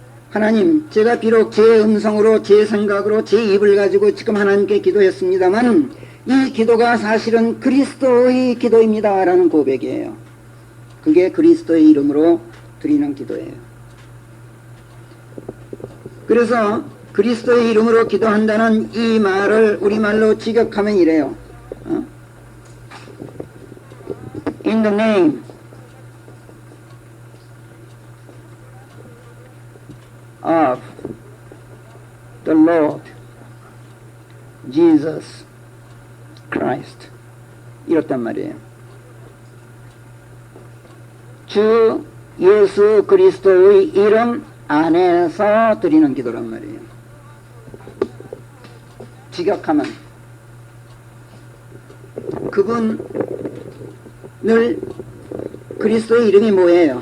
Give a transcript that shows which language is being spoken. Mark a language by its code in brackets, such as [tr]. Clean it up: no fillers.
[ko] 하나님, 제가 비록 제 음성으로 제 생각으로 제 입을 가지고 지금 하나님께 기도했습니다만 이 기도가 사실은 그리스도의 기도입니다 라는 고백이에요. 그게 그리스도의 이름으로 드리는 기도예요. 그래서 그리스도의 이름으로 기도한다는 이 말을 우리말로 직역하면 이래요. [en] In the name of the Lord Jesus Christ. [ko] 이렇단 말이에요. 주 예수 그리스도의 이름 안에서 드리는 기도란 말이에요. 직역하면 그분을 그리스도의 이름이 뭐예요?